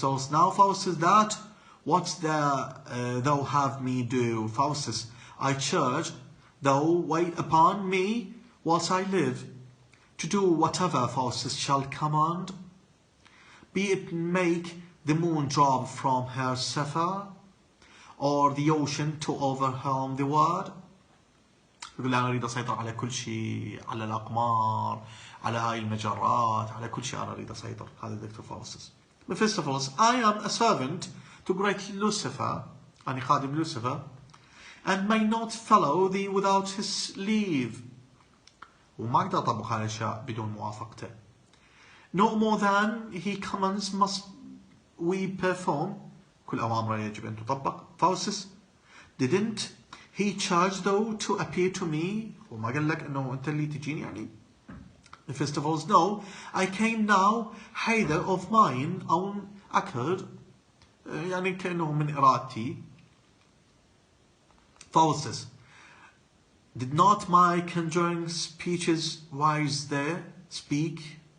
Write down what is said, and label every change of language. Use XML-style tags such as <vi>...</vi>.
<en>Now Faustus, that what thou have me do, Faustus, I charge thou wait upon me whilst I live, to do whatever Faustus shall command, be it make the moon drop from her sapphire, or the ocean to overwhelm the world.</en> <ar>يقول أنا أريد أسيطر على كل شيء، على الأقمار، على هاي المجرات، على كل شيء أنا أريد أسيطر. هذا دكتور فاوستس.</ar> <en>Mephistopheles, I am a servant to great Lucifer,</en> <ar>أنا خادم لوسيفر,</ar> <en>and may not follow thee without his leave.</en> <ar>وما أقدر أطبق هاي الأشياء بدون موافقته.</ar> <en>No more than he commands must we perform.</en> <ar>كل أوامره يجب أن تطبق.</ar> <en>Faustus, didn't he charge thou to appear to me?</en> <ar>وما قال لك إنه أنت اللي تجيني يعني.</ar> <en>Mephistopheles, no, I came now either of mine own accord,</en> <ar>يعني كأنه من إرادتي.</ar> <en>Faustus, did not my conjuring speeches wise there speak?</en>